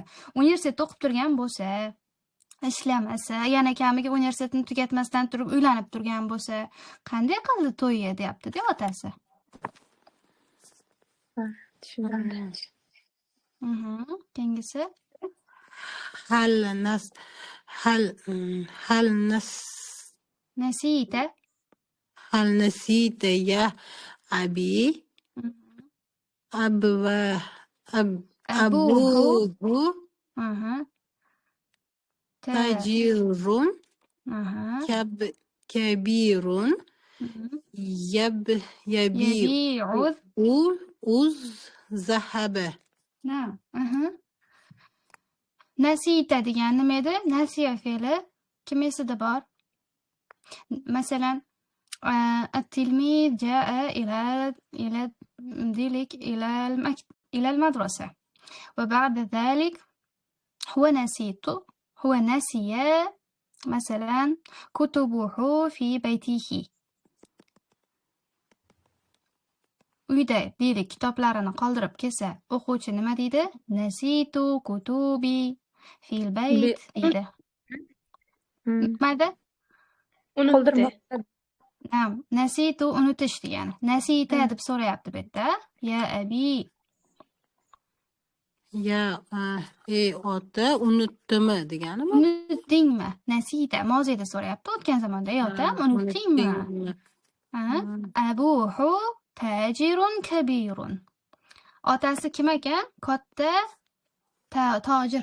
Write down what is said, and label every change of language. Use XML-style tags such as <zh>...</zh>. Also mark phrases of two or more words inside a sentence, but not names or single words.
<uz>Universitetda o'qib turgan bo'lsa, ishlamasa, yana kamiga universitetni tugatmasdan turib uylanib turgan bo'lsa, qanday qildi to'yni deyapti-da otasi. tushundim. Keyingisi. Nasita.</uz> <ar>هل نسيت يا أبي أبوه تاجر كبير يبيع الذهب. نعم.</ar> <uz>Nasita degan nima edi? Nasiya fe'li kim esida bor? Masalan,</uz> <ar>التلميذ جاء إلى ديلك إلى المدرسة وبعد ذلك هو نسي مثلا كتبه في بيته</ar> <uz>uyda deylik kitoblarini qoldirib kelsa o'quvchi nima deydi?</uz> <ar>نسيت كتبي في البيت deydi.</ar> <uz>Nimada? Unutdi. Nasitu unutish degani. Nasita deb so'rayapti bu yerda.</uz> <ar>يا أبي.</ar> <uz>Ya ota unutdimi deganimi? Unutdingmi? Nasita mozida so'rayapti. O'tgan zamonda ey otam unutdingmi?</uz> <ar>أبوه تاجر كبير.</ar> <uz>Otasi kim ekan? Katta tojir.</uz>